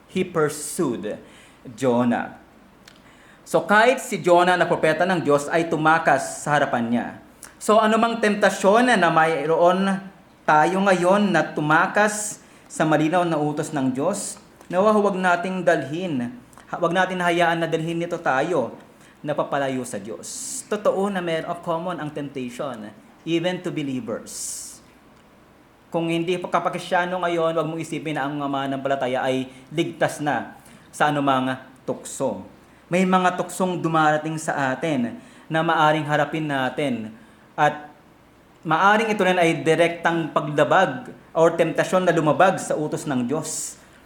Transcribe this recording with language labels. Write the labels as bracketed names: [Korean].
[English] He pursued Jonah. [Filipino] So kahit si Jonah na propeta ng Diyos ay tumakas sa harapan niya. So anumang temptasyon na mayroon tayo ngayon na tumakas sa malinaw na utos ng Diyos, nawa huwag nating dalhin, huwag natin hayaan na dalhin nito tayo na papalayo sa Diyos. Totoo na meron [English] common ang temptation, even to believers. [Filipino] Kung hindi pa kapakristyano ngayon, huwag mong isipin na ang mga mananampalataya ay ligtas na sa anumang tukso. May mga tuksong dumarating sa atin na maaring harapin natin at maaring ito rin ay direktang paglabag o temptasyon na lumabag sa utos ng Diyos.